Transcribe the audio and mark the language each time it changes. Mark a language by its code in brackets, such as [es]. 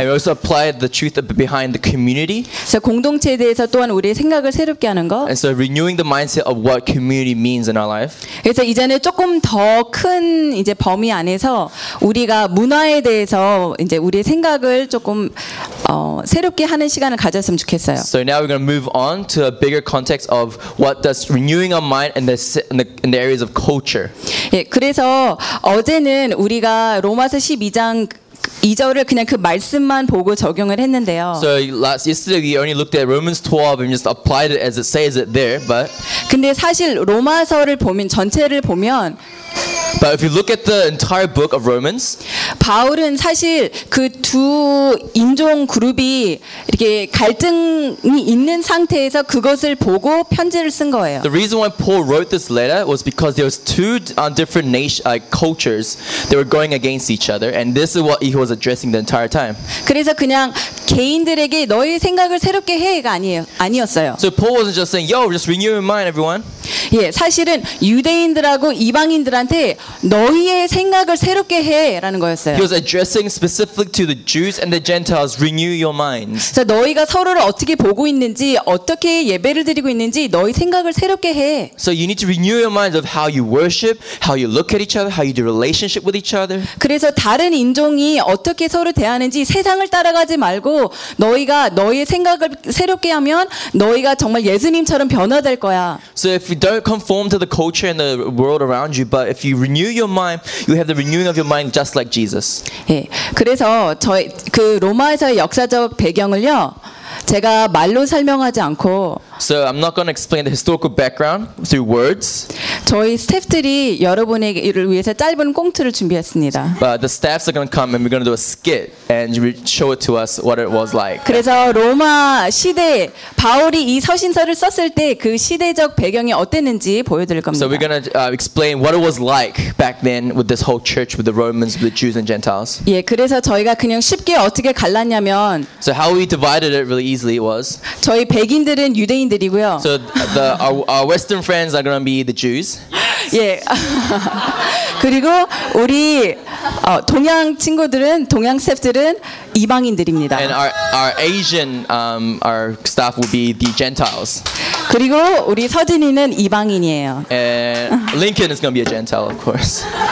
[en] And we also applied the truth behind the community. [ko] 그래서 공동체에 대해서 또한 우리의 생각을 새롭게 하는 거. [en] And so renewing the mindset of what community means in our life. [ko] 그래서 이제는 조금 더 큰 이제 범위 안에서 우리가 문화에 대해서 이제 우리의 생각을 조금 새롭게 하는 시간을 가졌으면 좋겠어요. [en] So now we're going to move on to a bigger context of what does renewing our mind in the areas of culture. [ko] 예, 그래서 어제는 우리가 로마서 12장 2절을 그냥 그 말씀만 보고 적용을 했는데요. [en] So yesterday we only looked at Romans 12 and just applied it as it says it there, but [ko] 근데 사실 로마서를 보면 전체를 보면 [en] But if you look at the entire book of Romans, [ko] 바울은 사실 그 두 인종 그룹이 이렇게 갈등이 있는 상태에서 그것을 보고 편지를 쓴 거예요. [en] The reason why Paul wrote this letter was because there was two different nation cultures that were going against each other, and this is what he was addressing the entire time. [ko] 그래서 그냥 개인들에게 너의 생각을 새롭게 해가 아니었어요. [en] So Paul wasn't just saying, "Yo, just renew your mind, everyone." [ko] 예, 사실은 유대인들하고 이방인들한테 너희의 생각을 새롭게 해라는 거였어요. [en] He was addressing specifically to the Jews and the Gentiles, renew your minds. [ko] 자, 너희가 서로를 어떻게 보고 있는지, 어떻게 예배를 드리고 있는지 너희 생각을 새롭게 해. [en] So you need to renew your minds of how you worship, how you look at each other, how you do relationship with each other. [ko] 그래서 다른 인종이 어떻게 서로 대하는지 세상을 따라가지 말고 너희가 너희의 생각을 새롭게 하면 너희가 정말 예수님처럼 변화될 거야. [en] So if you don't conform to the culture and the world around you, but if you renew your mind, you have the renewing of your mind just like Jesus. [ko] 예, 그래서 저희 그 로마에서의 역사적 배경을요, 제가 말로 설명하지 않고. [en] So I'm not going to explain the historical background through words. [ko] 저희 스태프들이 여러분을 위해서 짧은 꽁트를 준비했습니다. [en] But the staffs are going to come and we're going to do a skit and show it to us what it was like. [ko] 그래서 로마 시대 바울이 이 서신서를 썼을 때 그 시대적 배경이 어땠는지 보여드릴 겁니다. [en] So we're going to explain what it was like back then with this whole church, with the Romans, with the Jews and Gentiles. [ko] 예, 그래서 저희가 그냥 쉽게 어떻게 갈랐냐면. [en] So how we divided it really easily was. [ko] 저희 백인들은 유대 [en] So the our Western friends are going to be the Jews. 예. [ko] 그리고 우리 동양 친구들은 동양 스태프들은 이방인들입니다. [en] And our Asian our staff will be the Gentiles. [ko] 그리고 우리 서진이는 이방인이에요. [en] And Lincoln is going to be a Gentile, of course.